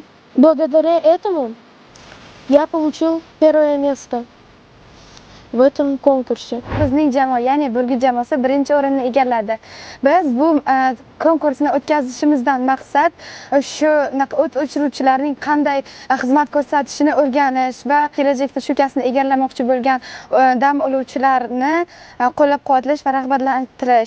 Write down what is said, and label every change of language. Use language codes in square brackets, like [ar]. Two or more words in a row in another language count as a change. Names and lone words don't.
[ru] Благодаря этому я получил первое место в этом konkursi. [uz] Bizning jamoa, ya'ni Burgut jamoasi birinchi o'rinni egalladi. Biz bu konkursni o'tkazishimizdan maqsad shu o't o'chiruvchilarning qanday xizmat ko'rsatishini o'rganish va kelajakda shu kasbni egallamoqchi bo'lgan dam oluvchilarni qo'llab-quvvatlash va rag'batlantirish.